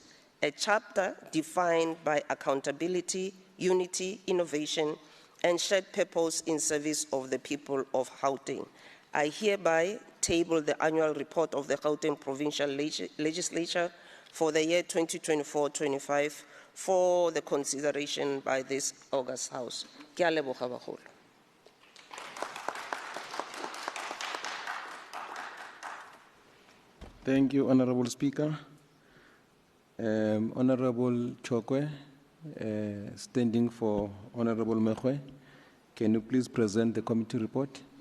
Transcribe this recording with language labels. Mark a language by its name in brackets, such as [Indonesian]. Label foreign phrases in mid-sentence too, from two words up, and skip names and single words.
[English] A chapter defined by accountability, unity, innovation, and shared purpose in service of the people of Gauteng. I hereby table the annual report of the Gauteng Provincial Legislature for the year 2024-25 for the consideration by this August House. [Northern Sotho] Ke a leboga bagolo. [English] Thank you, Honorable Speaker. Honorable Chokwe, standing for Honorable Mekwe, can you please present the committee report?